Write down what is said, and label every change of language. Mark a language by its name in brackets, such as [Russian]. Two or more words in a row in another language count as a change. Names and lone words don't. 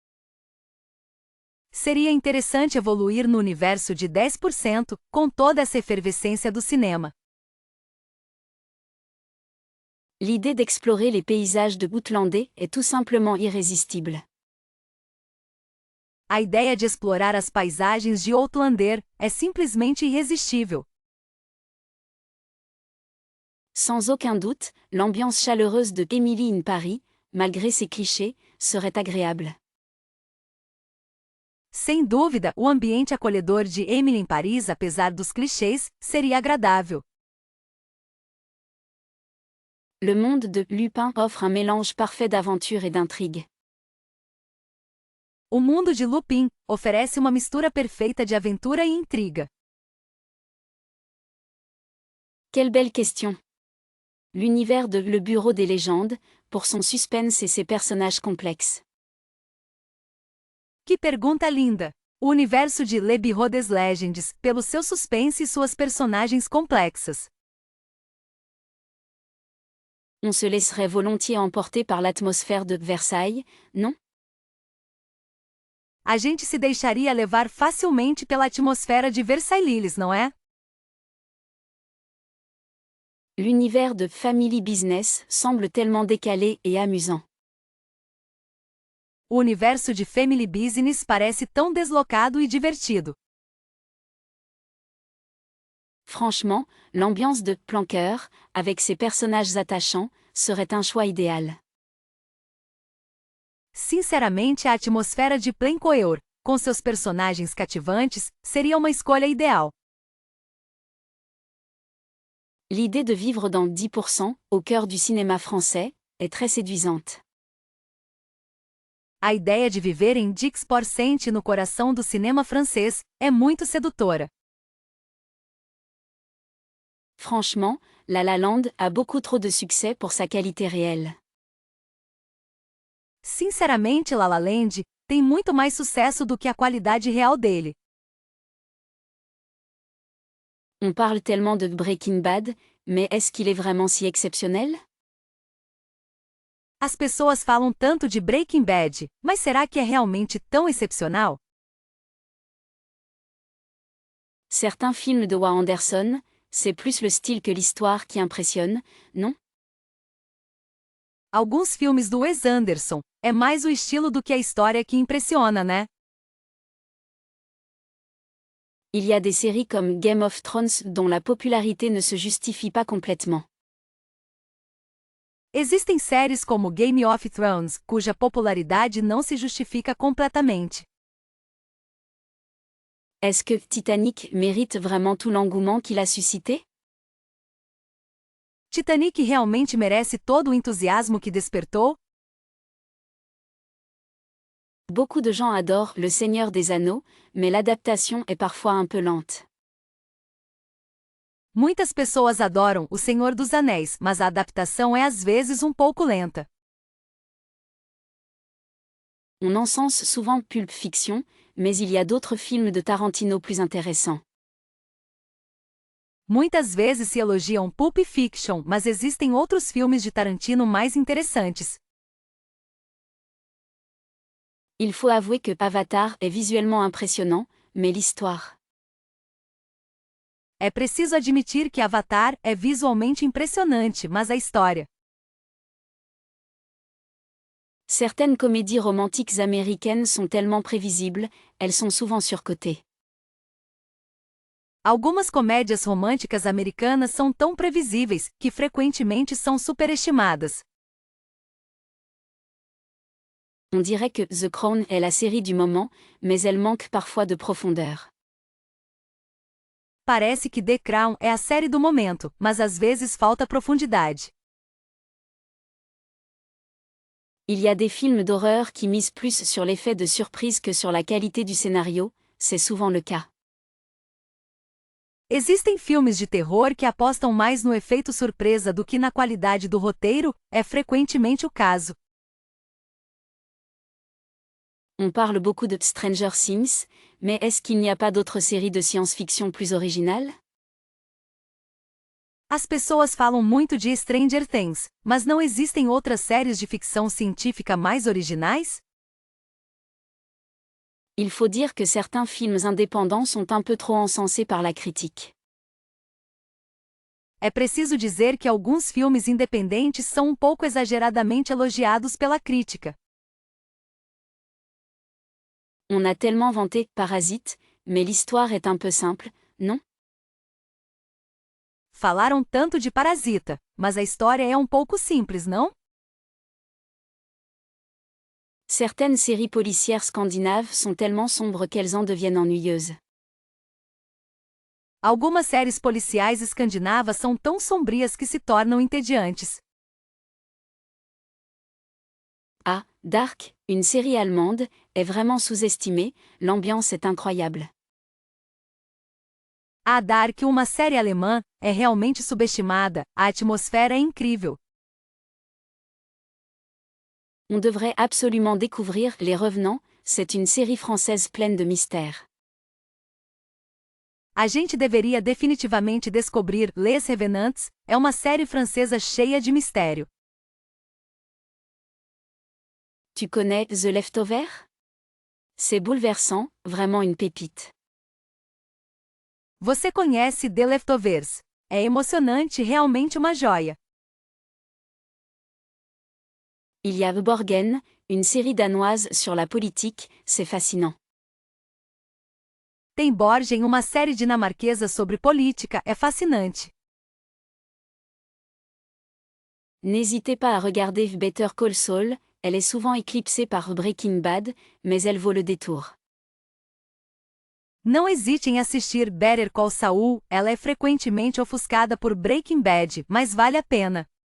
[Portuguese] Seria interessante evoluir no universo de 10%, com toda essa efervescência do cinema. [French] L'idée d'explorer les paysages de Outlandais est tout simplement irrésistible. [Portuguese] A ideia de explorar as paisagens de Outlander é simplesmente irresistível. [French] Sans aucun doute, l'ambiance chaleureuse de Emily in Paris, malgré ses clichés, serait agréable. [Portuguese] Sem dúvida, o ambiente acolhedor de Emily em Paris, apesar dos clichês, seria agradável. [French] Le monde de Lupin offre un mélange parfait d'aventure et d'intrigue. [Portuguese] O mundo de Lupin oferece uma mistura perfeita de aventura e intriga. [French] Quelle belle question! L'univers de Le Bureau des légendes, pour son suspense et ses personnages complexes. [Portuguese] Que pergunta linda! O universo de Le Bureau des Légendes, pelo seu suspense e suas personagens complexas. [French] On se laisserait volontiers emporter par l'atmosphère de Versailles, non? [Portuguese] A gente se deixaria levar facilmente pela atmosfera de Versailles, não é? [French] L'univers de Family Business semble tellement décalé et amusant. [Portuguese] O universo de Family Business parece tão deslocado e divertido. [French] Franchement, l'ambiance de Planqueur, avec ses personnages attachants, serait un choix idéal. [Portuguese] Sinceramente, a atmosfera de Planqueur, com seus personagens cativantes, seria uma escolha ideal. [French] L'idée de vivre dans 10%, au cœur du cinéma français, est très séduisante. [Portuguese] A ideia de viver em 10% no coração do cinema francês é muito sedutora. [French] Franchement, La La Land a beaucoup trop de succès pour sa qualité réelle. [Portuguese] Sinceramente, La La Land tem muito mais sucesso do que a qualidade real dele. [French] On parle tellement de Breaking Bad, mais est-ce qu'il est vraiment si exceptionnel? [Portuguese] As pessoas falam tanto de Breaking Bad, mas será que é realmente tão excepcional? [French] Certains films de Wes Anderson, c'est plus le style que l'histoire qui impressionne, non? [Portuguese] Alguns filmes do Wes Anderson, é mais o estilo do que a história que impressiona, né? [French] Il y a des séries comme Game of Thrones dont la popularité ne se justifie pas complètement. [Portuguese] Existem séries como Game of Thrones, cuja popularidade não se justifica completamente. [French] Est-ce que Titanic mérite vraiment tout l'engouement qu'il a suscité? [Portuguese] Titanic realmente merece todo o entusiasmo que despertou? [French] Beaucoup de gens adorent Le Seigneur des Anneaux, mais l'adaptation est parfois un peu lente. [Portuguese] Muitas pessoas adoram O Senhor dos Anéis, mas a adaptação é às vezes um pouco lenta. [French] On encense souvent Pulp Fiction, mais il y a d'autres films de Tarantino plus intéressants. [Portuguese] Muitas vezes se elogiam Pulp Fiction, mas existem outros filmes de Tarantino mais interessantes. [French] Il faut avouer que Avatar est visuellement impressionnant, mais l'histoire. [Portuguese] É preciso admitir que Avatar é visualmente impressionante, mas a história. [French] Certaines comédies romantiques américaines sont tellement prévisibles, elles sont souvent surcotées. [Portuguese] Algumas comédias românticas americanas são tão previsíveis que frequentemente são superestimadas. [French] On dirait que The Crown est la série du moment, mais elle manque parfois de profondeur. [Portuguese] Parece que The Crown é a série do momento, mas às vezes falta profundidade. [French] Il y a des films d'horreur qui misent plus sur l'effet de surprise que sur la qualité du scénario, c'est souvent le cas. [Portuguese] Existem filmes de terror que apostam mais no efeito surpresa do que na qualidade do roteiro, é frequentemente o caso. [French] On parle beaucoup de Stranger Things, mais est-ce qu'il n'y a pas d'autres séries de science-fiction plus originales? [Portuguese] As pessoas falam muito de Stranger Things, mas não existem outras séries de ficção científica mais originais? [French] Il faut dire que certains films indépendants sont un peu trop encensés par la critique. [Portuguese] É preciso dizer que alguns filmes independentes são um pouco exageradamente elogiados pela crítica. [French] On a tellement vanté Parasite, mais l'histoire est un peu simple, non? [Portuguese] Falaram tanto de Parasita, mas a história é um pouco simples, não? [French] Certaines séries policières scandinaves sont tellement sombres qu'elles en deviennent ennuyeuses. [Portuguese] Algumas séries policiais escandinavas são tão sombrias que se tornam entediantes. [French] Ah, Dark, une série allemande, est vraiment sous-estimée, l'ambiance est incroyable. [Portuguese] A Dark, uma série alemã, é realmente subestimada, a atmosfera é incrível. [French] On devrait absolument découvrir Les Revenants, c'est une série française pleine de mystères. [Portuguese] A gente deveria definitivamente descobrir Les Revenants, é uma série francesa cheia de mistério. [French] Tu connais The Leftover? C'est bouleversant, vraiment une pépite. [Portuguese] Você conhece The Leftovers? É emocionante, realmente uma joia. [French] Il y a Borgen, une série danoise sur la politique, c'est fascinant. [Portuguese] Tem Borgen, uma série dinamarquesa sobre política, é fascinante. [French] N'hésitez pas à regarder Better Call Saul, elle est souvent éclipsée par Breaking Bad, mais elle vaut le détour. [Portuguese] Não hesite em assistir Better Call Saul, ela é frequentemente ofuscada por Breaking Bad, mas vale a pena.